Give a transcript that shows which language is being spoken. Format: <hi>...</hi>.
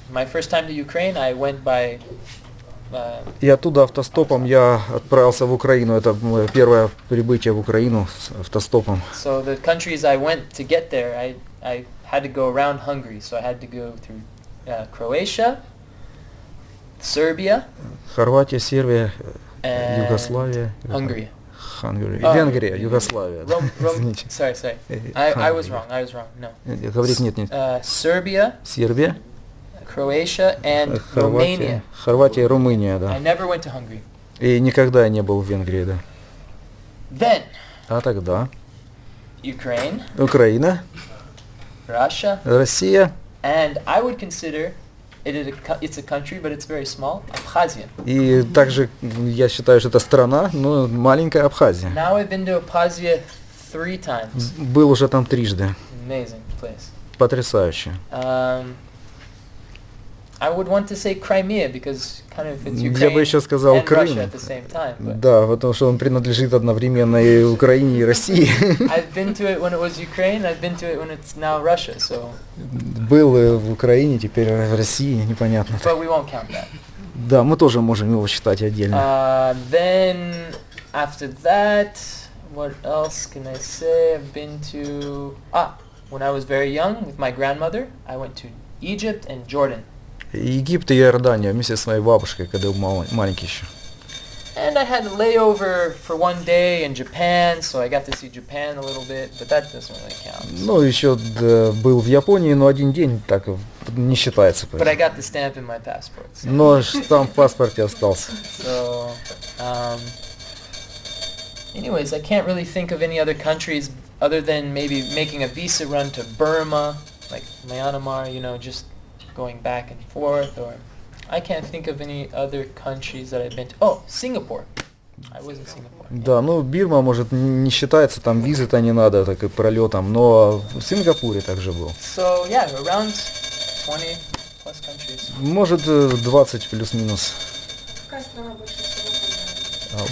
<en>My first time to Ukraine, I went by</en> <ru>И оттуда автостопом я отправился в Украину. Это мое первое прибытие в Украину с автостопом.</ru> <en>So the countries I went to get there, I had to go around Hungary. So I had to go through Croatia, Serbia,</en> <ru>Хорватия, Сербия,</ru> <en>and</en> <ru>Югославия.</ru> <en>Hungary.</en> <ru>Венгрия, Югославия. Извините.</ru> <en>Sorry. I was wrong. No.</en> <ru>Говорит нет.</ru> <en>Serbia,</en> <ru>Сербия,</ru> <en>Croatia, and Romania.</en> <ru>Хорватия и Румыния,</ru> <en>I</en> <ru>да.</ru> <en>never went to Hungary.</en> <ru>И никогда я не был в Венгрии, да.</ru> <en>Then</en> <ru>А тогда</ru> <en>Ukraine,</en> <ru>Украина,</ru> <en>Russia,</en> <ru>Россия</ru> <en>and I would consider it's a country, but it's very small, Abkhazia.</en> <ru>и также я считаю, что это страна, но маленькая Абхазия.</ru> <en>Now I've been to Abkhazia 3 times.</en> <ru>Был уже там трижды.</ru> <en>Amazing place.</en> <ru>Потрясающе.</ru> <en>I would want to say Crimea because kind of it's</en> <ru>Я</ru> <en>Ukraine</en> <ru>бы еще сказал</ru> <en>and</en> <ru>Крым.</ru> <en>Russia at the same time. But</en> <ru>Да, потому что он принадлежит одновременно и Украине, и России.</ru> <en>I've been to it when it was Ukraine. I've been to it when it's now Russia. So.</en> <ru>Был в Украине, теперь в России, непонятно.</ru> <en>But we won't count that.</en> <ru>Да, мы тоже можем его считать отдельно.</ru> <en>Then after that, what else can I say? I've been to when I was very young with my grandmother, I went to Egypt and Jordan.</en> <ru>Египет и Иордания вместе с моей бабушкой, когда был маленький еще.</ru> <en>And I had a layover for one day in Japan, so I got to see Japan a little bit, but that doesn't really count.</en> <ru>Ну, еще был в Японии, но один день так не считается.</ru> <en>But I got the stamp in my passport. So.</en> <ru>Но штамп в паспорте остался.</ru> <en>So, anyways, I can't really think of any other countries other than maybe making a visa run to Burma, like Myanmar, just going back and forth, or I can't think of any other countries that I've been to. Oh, Singapore. I was in Singapore.</en> <ru>Да, ну Бирма, может, не считается, там визы-то не надо, так и пролетом, но в Сингапуре также был.</ru> <en>So, yeah, around 20 plus countries.</en> <ru>Может, 20 плюс-минус. Какая страна больше всего понравилась?</ru>